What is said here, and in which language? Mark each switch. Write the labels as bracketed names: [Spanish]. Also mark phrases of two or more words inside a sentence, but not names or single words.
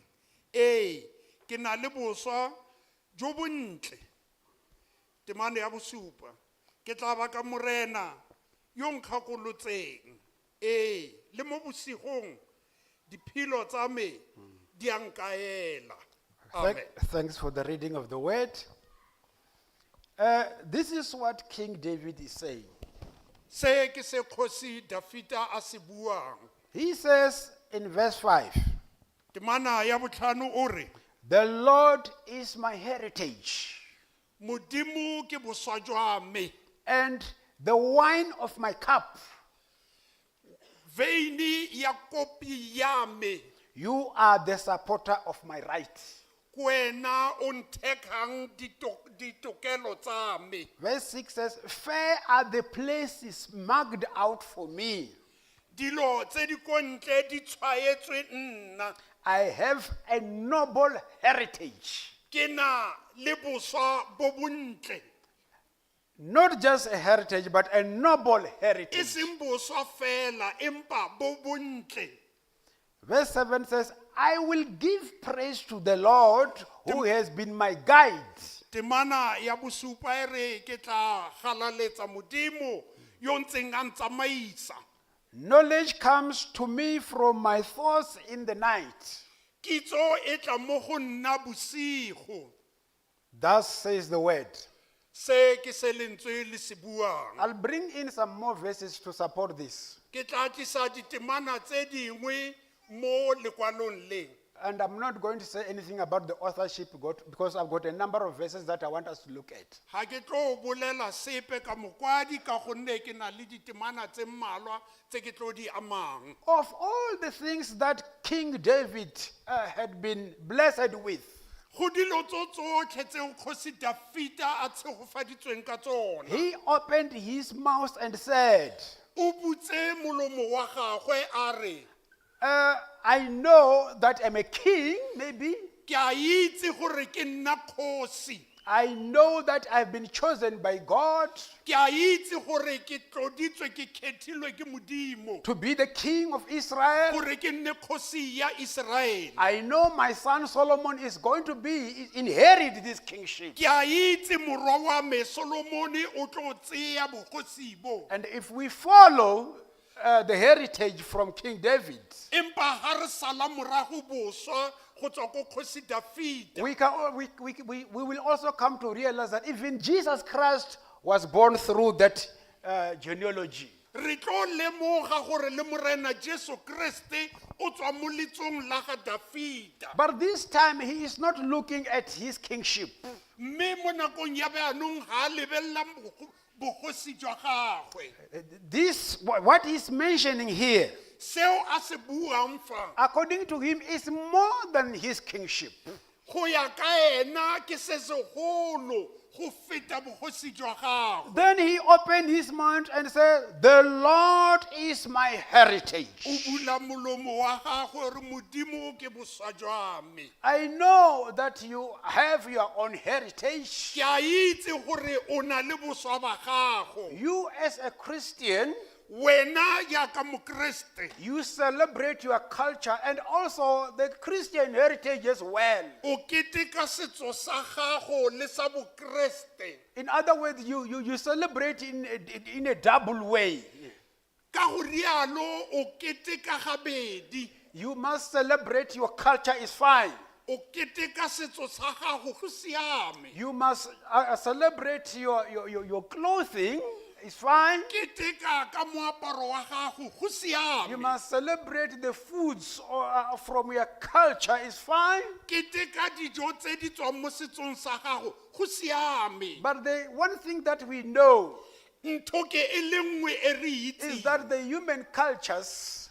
[Tswana] Ke na le boswa jo bontle. Temane ya bosupa. Ke tla ba ka morena yo nkgakolotseng. Le mo bosigong diphilo tsa me di a nkaela. Amen. [English] Thanks for the reading of the word. This is what King David is saying. [Tswana] Se ke se Kgosi Dafita a se buang. [English] He says in verse 5, [Tswana] Temana ya botlhano o re, [English] the Lord is my heritage [Tswana] Modimo ke boswa jwa me. [English] and the wine of my cup. [Tswana] Veini ya kopi ya me. [English] You are the supporter of my right. [Tswana] Kwena o nthekang ditokelo tsa me. [English] Verse 6 says, fair are the places marked out for me. [Tswana] Dilo tse di kontle di tshwaetswe nna. [English] I have a noble heritage. [Tswana] Ke na le boswa bo bontle. [English] Not just a heritage, but a noble [Tswana] E [English] heritage. [Tswana] seng boswa fela empa bo bontle. [English] Verse 7 says, I will give praise to the Lord who has been my guide. [Tswana] Temana ya bosupa e re ke tla galaletsa Modimo yo ntseng a ntsamaisa. [English] Knowledge comes to me from my thoughts in the night. [Tswana] Kitso e tla mo go nna bosigo. [English] Thus says the word. [Tswana] Se ke se lentswe le se buang. [English] I'll bring in some more verses to support this. [Tswana] Ke tla tlisa ditemana tse dingwe mo lekwalong le. [English] And I'm not going to say anything about the authorship because I've got a number of verses that I want us to look at. [Tswana] Ha ke tlo bolela sepe ka mokwadi ka gonne ke na le ditemana tse mmalwa tse ke tlo di amang. [English] Of all the things that King David had been blessed with, [Tswana] Go dilo tsotlhe tseo Kgosi Dafita a tshegofaditsweng ka tsona. [English] he opened his mouth and said, [Tswana] O butse molomo wa gagwe a re, [English] I know that I'm a king, maybe. [Tswana] ke a itse gore ke nna kgosi. [English] I know that I've been chosen by God [Tswana] Ke a itse gore ke tloditswe ke kgethilwe ke Modimo [English] to be the king of Israel. [Tswana] gore ke nne kgosi ya Israele. [English] I know my son Solomon is going to inherit this kingship. [Tswana] Ke a itse morwa wa me Solomone o tlo tseya bogosi bo. [English] And if we follow the heritage from King David, [Tswana] empa ha re sala morago boswa go tswa ko kgosi Dafita [English] we will also come to realize that even Jesus Christ was born through that genealogy. [Tswana] re tlo lemoga gore le morena Jesu Kriste o tswa mo letsong la ga Dafita [English] But this time he is not looking at his kingship. [Tswana] mme mo nakong ya beanong ga a lebella bogosi jwa gagwe [English] What he's mentioning here, [Tswana] seo a se buang fa [English] according to him, is more than his kingship. [Tswana] go ya ka ena ke se segolo go feta bogosi jwa gagwe [English] Then he opened his mouth and said, "The Lord is my heritage." [Tswana] o bula molomo wa gagwe re modimo ke boswa jwa me [English] I know that you have your own heritage. [Tswana] ke a itse gore o na le boswa ba gago [English] You as a Christian, [Tswana] wena yaka mokreste [English] you celebrate your culture and also the Christian heritage as well. [Tswana] o keteka setso sa gago le sa bokreste [English] In other words, you celebrate in a double way. [Tswana] ka go rialo o keteka gabedi [English] You must celebrate your culture is fine. [Tswana] o keteka setso sa gago go siame [English] You must celebrate your clothing is fine. [Tswana] keteka ka moaparo wa gago go [English] You [Tswana] siame [English] must celebrate the foods from your culture is fine. [Tswana] keteka dijo tse di tswang mo setsong sa gago go siame [English] But the one thing that we know [Tswana] ntho ke e le nngwe e re [English] is [Tswana] itse [English] that the human cultures